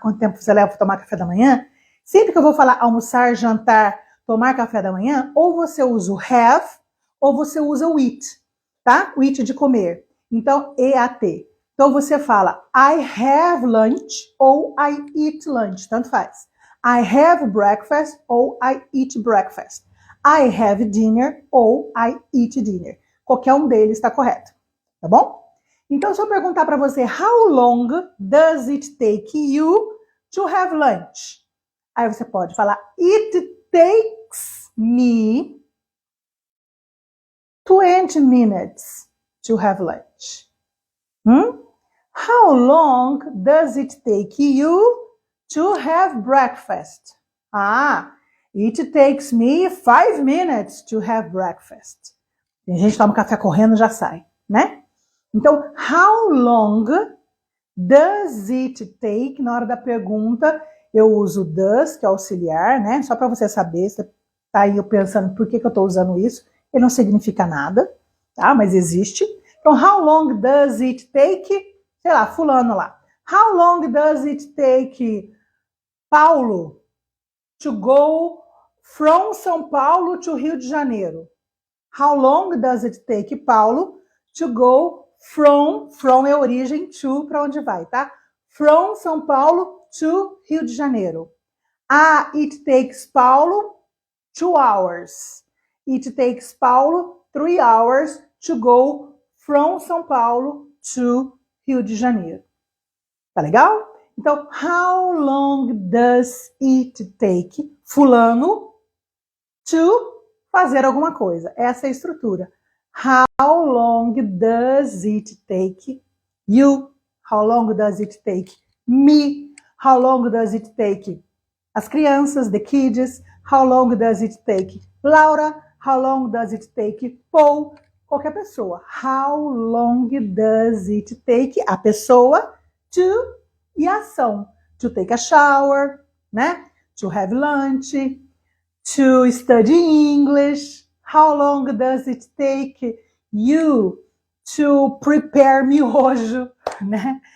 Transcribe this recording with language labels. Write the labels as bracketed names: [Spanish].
[Portuguese] Quanto tempo você leva para tomar café da manhã? Sempre que eu vou falar almoçar, jantar, tomar café da manhã, ou você usa o have, ou você usa o eat, tá? O eat de comer. Então, EAT. Então, você fala [English] I have lunch [Portuguese] ou [English] I eat lunch, [Portuguese] tanto faz. [English] I have breakfast ou I eat breakfast. I have dinner ou I eat dinner. [Portuguese] Qualquer um deles está correto, tá bom? Então, se eu perguntar para você, [English] how long does it take you to have lunch? [Portuguese] Aí você pode falar, [English] it takes me 20 minutes to have lunch. How long does it take you to have breakfast? Ah, it takes me 5 minutes to have breakfast. [Portuguese] Tem gente que toma café correndo e já sai, né? Então, [English] how long does it take? [Portuguese] Na hora da pergunta, eu uso does, que é auxiliar, né? Só para você saber, você tá aí pensando por que eu estou usando isso. Ele não significa nada, tá? Mas existe. Então, [English] how long does it take? [Portuguese] Sei lá, fulano lá. [English] How long does it take Paulo to go from São Paulo to Rio de Janeiro? How long does it take Paulo to go from [Portuguese] é origem, [English] to [Portuguese] para onde vai, tá? [English] From São Paulo to Rio de Janeiro. Ah, it takes Paulo 2 hours. It takes Paulo 3 hours to go from São Paulo to Rio de Janeiro. [Portuguese] Tá legal? [English] Então, how long does it take fulano to [Portuguese] fazer alguma coisa? Essa é a estrutura. [English] How long does it take you? How long does it take me? How long does it take [Portuguese] as crianças, [English] the kids? How long does it take Laura? How long does it take Paul? [Portuguese] Qualquer pessoa. [English] How long does it take [Portuguese] a pessoa [English] to [Portuguese] e a ação? [English] To take a shower, né? To have lunch, to study English. How long does it take you to prepare miojo, né?